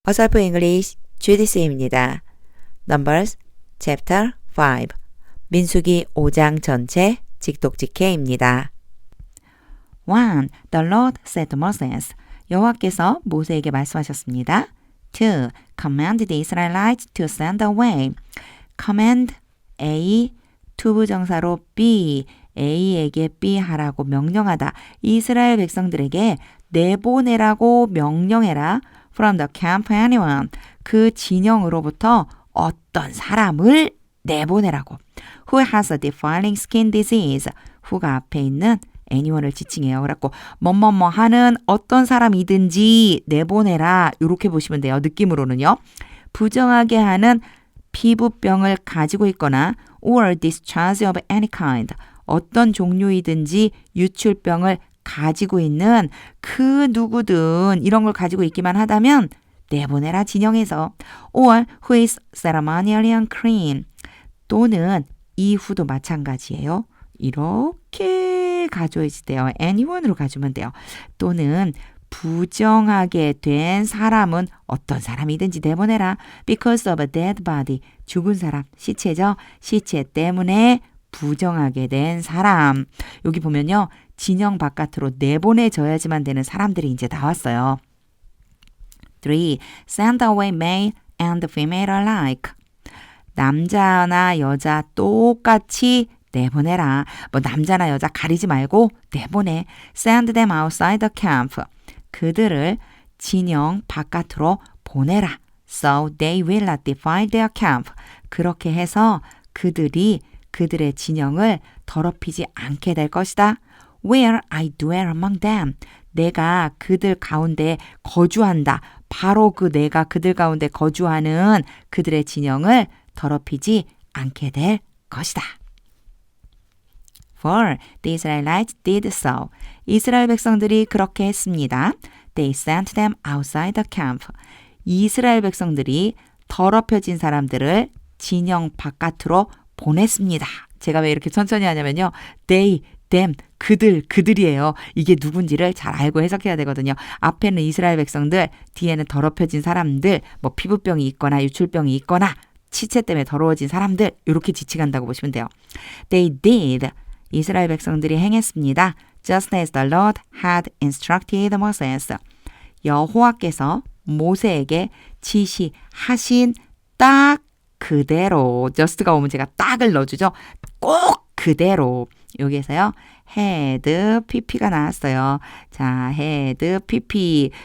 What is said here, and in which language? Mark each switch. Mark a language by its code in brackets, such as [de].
[ko] 어설프 잉글리시 주디스입니다. [en] Numbers Chapter 5 [ko] 민수기 5장 전체 직독직해입니다. [en] 1. The Lord said to Moses. [ko] 여호와께서 모세에게 말씀하셨습니다. 2. [en] Command the Israelites to send away. Command A, [ko] 투부정사로 B, A에게 B 하라고 명령하다. 이스라엘 백성들에게 내보내라고 명령해라. [en] From the camp anyone. [ko] 그 진영으로부터 어떤 사람을 내보내라고. [en] Who has a defiling skin disease. [ko] who가 앞에 있는 anyone을 지칭해요. 그래갖고 뭐뭐뭐 하는 어떤 사람이든지 내보내라. 이렇게 보시면 돼요. 느낌으로는요. 부정하게 하는 피부병을 가지고 있거나 [en] or discharge of any kind. [ko] 어떤 종류이든지 유출병을 가지고 있는 그 누구든 이런 걸 가지고 있기만 하다면 내보내라 진영에서. [en] or who is ceremonially unclean. [ko] 또는 이후도 마찬가지예요. 이렇게 가져야지 돼요. anyone으로 가주면 돼요. 또는 부정하게 된 사람은 어떤 사람이든지 내보내라. [en] because of a dead body. [ko] 죽은 사람, 시체죠. 시체 때문에 부정하게 된 사람. 여기 보면요. 진영 바깥으로 내보내져야지만 되는 사람들이 이제 나왔어요. 3. [en] Send away male and female alike. [ko] 남자나 여자 똑같이 내보내라. 뭐 남자나 여자 가리지 말고 내보내. [en] Send them outside the camp. [ko] 그들을 진영 바깥으로 보내라. [en] So they will not defile their camp. [ko] 그렇게 해서 그들이 그들의 진영을 더럽히지 않게 될 것이다. [en] Where I dwell among them. [ko] 내가 그들 가운데 거주한다. 바로 그 내가 그들 가운데 거주하는 그들의 진영을 더럽히지 않게 될 것이다. [en] For the Israelites did so. [ko] 이스라엘 백성들이 그렇게 했습니다. [en] They sent them outside the camp. [ko] 이스라엘 백성들이 더럽혀진 사람들을 진영 바깥으로 보냈습니다. 제가 왜 이렇게 천천히 하냐면요. [en] They, them, [ko] 그들이에요. 이게 누군지를 잘 알고 해석해야 되거든요. 앞에는 이스라엘 백성들, 뒤에는 더럽혀진 사람들, 뭐 피부병이 있거나 유출병이 있거나 치체 때문에 더러워진 사람들 이렇게 지칭한다고 보시면 돼요. [en] They did. [ko] 이스라엘 백성들이 행했습니다. [en] Just as the Lord had instructed Moses. [ko] 여호와께서 모세에게 지시하신 딱 그대로. just가 오면 제가 딱을 넣어주죠. 꼭 그대로. 여기에서요. had pp가 나왔어요. 자, had pp.